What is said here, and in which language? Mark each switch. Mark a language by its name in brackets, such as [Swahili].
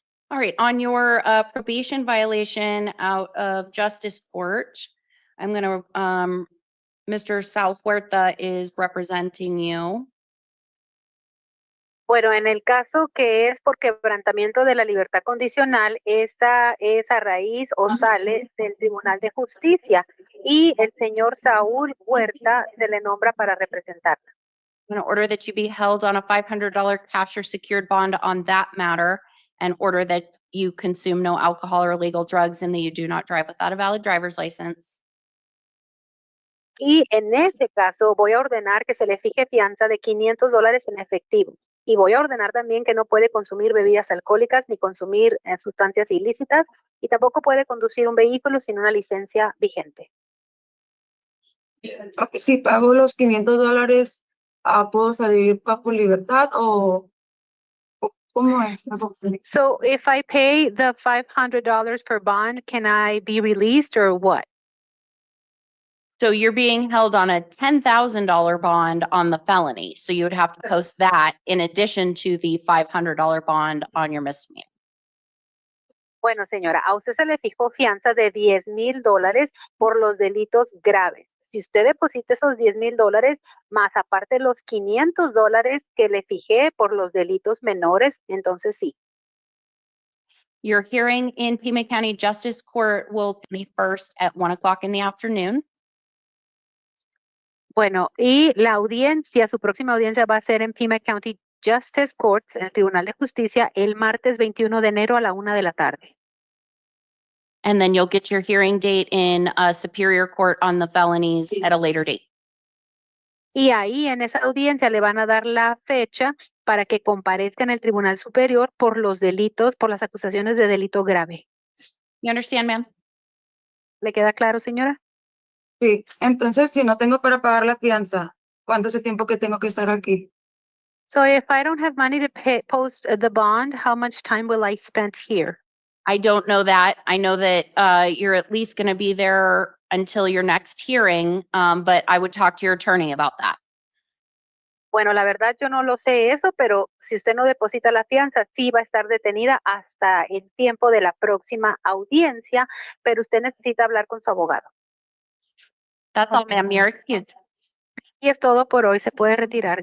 [English] All right, on your probation violation out of justice court, I'm going to, Mr. Sal Huerta is representing you. [Spanish] Bueno, en el caso que es por quebrantamiento de la libertad condicional, esa es a raíz o sale del Tribunal de Justicia y el señor Saúl Huerta se le nombra para representarla. [English] I'm going to order that you be held on a $500 cash or secured bond on that matter and order that you consume no alcohol or illegal drugs and that you do not drive without a valid driver's license. [Spanish] Y en ese caso voy a ordenar que se le fije fianza de $500 en efectivo. Y voy a ordenar también que no puede consumir bebidas alcohólicas ni consumir sustancias ilícitas y tampoco puede conducir un vehículo sin una licencia vigente. Okay, si pago los $500, ¿puedo salir bajo libertad o [English] So if I pay the $500 per bond, can I be released or what? So you're being held on a $10,000 bond on the felony. So you would have to post that in addition to the $500 bond on your misdemeanor. [Spanish] Bueno, señora, a usted se le fijó fianza de $10,000 por los delitos graves. Si usted deposita esos $10,000 más aparte los $500 que le fijé por los delitos menores, entonces sí. [English] Your hearing in Pima County Justice Court will be first at 1 o'clock in the afternoon. [Spanish] Bueno, y la audiencia, su próxima audiencia va a ser en Pima County Justice Court, en el Tribunal de Justicia, el martes 21 de enero a la 1 de la tarde. [English] And then you'll get your hearing date in Superior Court on the felonies at a later date. [Spanish] Y ahí en esa audiencia le van a dar la fecha para que comparezca en el Tribunal Superior por los delitos, por las acusaciones de delito grave. [English] You understand, ma'am? [Spanish] ¿Le queda claro, señora? Sí, entonces si no tengo para pagar la fianza, ¿cuánto es el tiempo que tengo que estar aquí? [English] So if I don't have money to post the bond, how much time will I spend here? I don't know that. I know that you're at least going to be there until your next hearing, but I would talk to your attorney about that. [Spanish] Bueno, la verdad yo no lo sé eso, pero si usted no deposita la fianza, sí va a estar detenida hasta el tiempo de la próxima audiencia, pero usted necesita hablar con su abogado. [English] That's all, ma'am. You're excused. [Spanish] Y es todo por hoy. Se puede retirar.